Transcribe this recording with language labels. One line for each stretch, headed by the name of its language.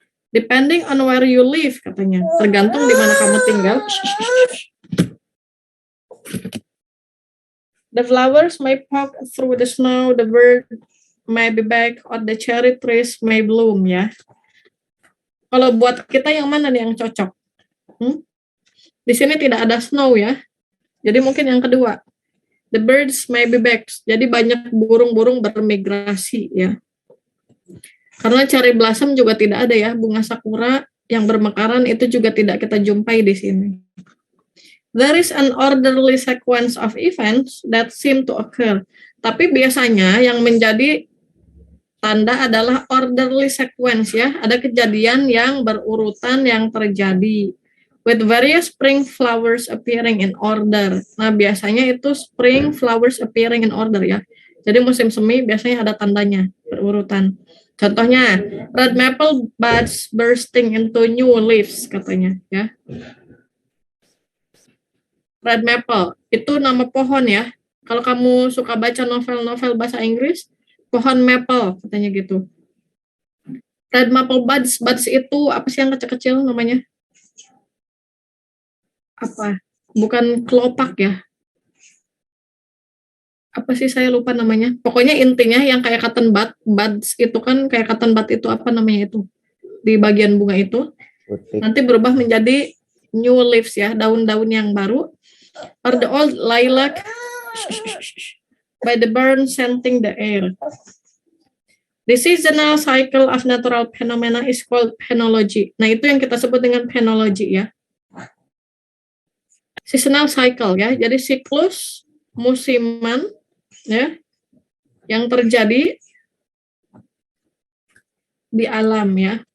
English: Depending on where you live,
Indonesian: katanya, tergantung di mana kamu tinggal.
English: The flowers may poke through the snow, the bird may be back, or the cherry trees may bloom, ya.
Indonesian: Kalau buat kita yang mana nih yang cocok? Di sini tidak ada snow, ya. Jadi mungkin yang kedua.
English: The birds may be back.
Indonesian: Jadi banyak burung-burung bermigrasi, ya. Karena cherry blossom juga tidak ada, ya. Bunga sakura yang bermekaran itu juga tidak kita jumpai di sini.
English: There is an orderly sequence of events that seem to occur.
Indonesian: Tapi biasanya yang menjadi tanda adalah orderly sequence, ya. Ada kejadian yang berurutan yang terjadi.
English: With various spring flowers appearing in order.
Indonesian: Nah, biasanya itu
English: spring flowers appearing in order, ya.
Indonesian: Jadi musim semi biasanya ada tandanya, berurutan. Contohnya,
English: red maple buds bursting into new leaves,
Indonesian: katanya, ya. Red maple, itu nama pohon, ya. Kalau kamu suka baca novel-novel bahasa Inggris, pohon maple, katanya gitu. Red maple buds itu apa sih yang kecil-kecil namanya? Apa? Bukan kelopak, ya. Apa sih, saya lupa namanya. Pokoknya intinya yang kayak cotton buds itu kan, kayak cotton bud itu apa namanya itu? Di bagian bunga itu. Putih. Nanti berubah menjadi new leaves, ya, daun-daun yang baru.
English: Or the old lilac by the burn scenting the air. The seasonal cycle of natural phenomena is called phenology.
Indonesian: Nah, itu yang kita sebut dengan phenology, ya. Seasonal cycle, ya. Jadi siklus musiman, ya, yang terjadi di alam, ya.